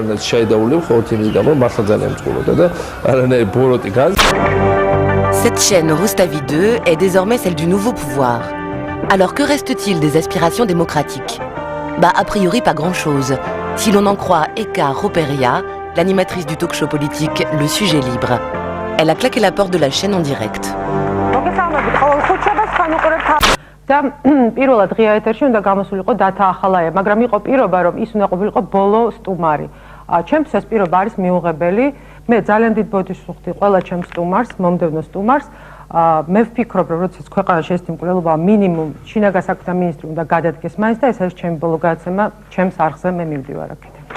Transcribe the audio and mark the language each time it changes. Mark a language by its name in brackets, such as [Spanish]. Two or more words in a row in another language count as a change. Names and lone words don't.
[French] Cette chaîne Rustavi 2 est désormais celle du nouveau pouvoir. Alors que reste-t-il des aspirations démocratiques? A priori pas grand-chose, si l'on en croit Eka Roperia, l'animatrice du talk-show politique Le Sujet Libre. Elle a claqué la porte de la chaîne en direct. [Georgian] პირველად ღია ეთერში უნდა გამოსულიყო დათა ახალაია, მაგრამ იყო პირობა, რომ ის უნდა ყოფილიყო ბოლო სტუმარი. ჩემთვის ეს პირობა არის მიუღებელი. მე ძალიან დიდ ბოდიშს ვუხდი ყველა ჩემს სტუმარს, მომდევნო სტუმარს. მე ვფიქრობ, რომ როდესაც ქვეყანაში ეს მკვლელობა მინიმუმ შინაგან საქმეთა მინისტრი უნდა გადადგეს მაინც და ეს არის ჩემი ბოლო გადაცემა, ჩემს არხზე მე მივდივარ აქეთ.